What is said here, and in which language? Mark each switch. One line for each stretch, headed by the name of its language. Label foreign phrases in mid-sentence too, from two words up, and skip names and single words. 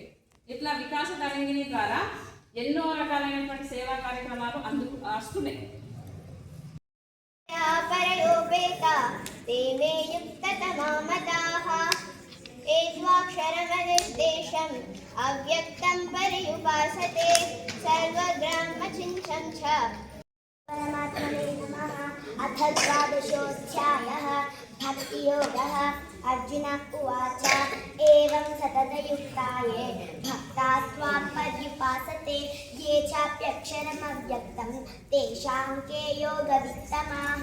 Telugu: ఇట్లా వికాస తరంగిణి ద్వారా ఎన్నో రకాలైనటువంటి సేవా కార్యక్రమాలు వస్తున్నాయి.
Sanskrit: అవ్యక్తం పర్యుపాసతే సర్వగ్రామచించం చ परमात्मने नमः। अथ द्वादशोऽध्यायः भक्तियोगः। अर्जुन उवाच एवं सततयुक्ताये भक्ता त्वां पर्युपासते ये चाप्यक्षरमव्यक्तं तेषां के योगवित्तमाः।